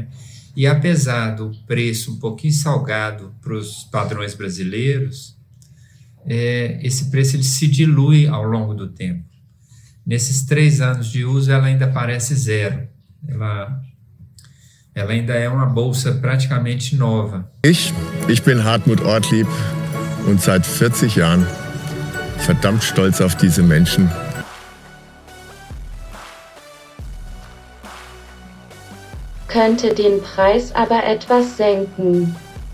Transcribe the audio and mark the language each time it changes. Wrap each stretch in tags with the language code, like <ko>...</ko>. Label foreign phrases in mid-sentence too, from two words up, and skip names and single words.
<pt>E apesar do preço um pouquinho salgado para os padrões brasileiros, esse preço ele se dilui ao longo do tempo. Nesses 3 anos de uso, ela ainda parece zero. Ela ainda é uma bolsa praticamente nova.</pt> <de>Ich bin Hartmut Ortlieb und seit 40 Jahren verdammt stolz auf diese Menschen. Könnte den Preis aber etwas senken.</de>